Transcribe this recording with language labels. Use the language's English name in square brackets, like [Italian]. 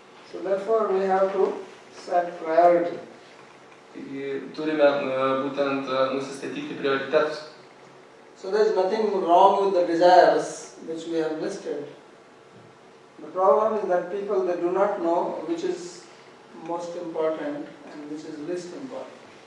[English] So therefore we have to set priority. [Lithuanian] Taigi turime būtent nusistatyti prioritetus. [English] So there is nothing wrong with the desires which we have listed. The problem is that people they do not know which is most important and which is least important.